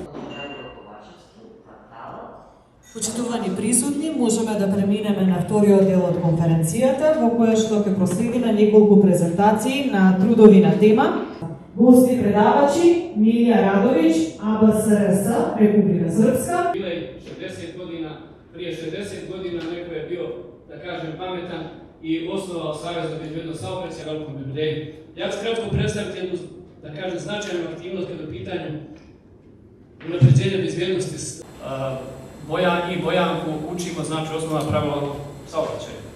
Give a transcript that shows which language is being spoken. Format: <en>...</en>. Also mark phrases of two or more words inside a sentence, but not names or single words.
<mk>Почитувани присутни, можеме да преминеме на вториот дел од конференцијата, во која што ќе проследиме неколку презентации на трудови на тема. Гости предавачи Милија Радовиќ, АБСРС, Република Српска.</mk> <sr>Prije 60 godina neko je bio, da kažem, pametan i osnovao Savez za bezbednost saobraćaja u Velikom Beogradu. Ja ću kratko predstaviti jednu, da kažem, značajnu aktivnost kada je u pitanju unapređenja bezbednosti. Bojan i Bojanku učimo, znači, osnovna pravila saobraćaja.</sr>